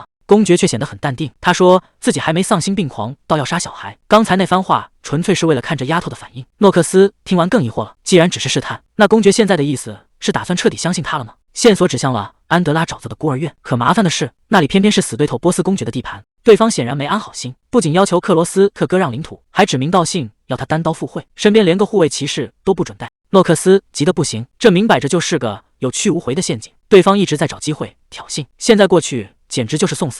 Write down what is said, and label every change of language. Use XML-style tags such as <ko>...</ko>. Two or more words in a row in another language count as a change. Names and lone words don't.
<zh>公爵卻顯得很淡定，他說自己還沒喪心病狂到要殺小孩，剛才那番話純粹是為了看這丫頭的反應。諾克斯聽完更疑惑了，既然只是試探，那公爵現在的意思是打算徹底相信他了嗎？線索指向了安德拉沼澤的孤兒院，可麻煩的是，那裡偏偏是死對頭波斯公爵的地盤。對方顯然沒安好心，不僅要求克羅斯特割讓領土，還指名道姓要他單刀赴會，身邊連個護衛騎士都不准帶。諾克斯急得不行，這明擺着就是個有去無回的陷阱。對方一直在找機會挑釁，現在過去簡直就是送死。</zh>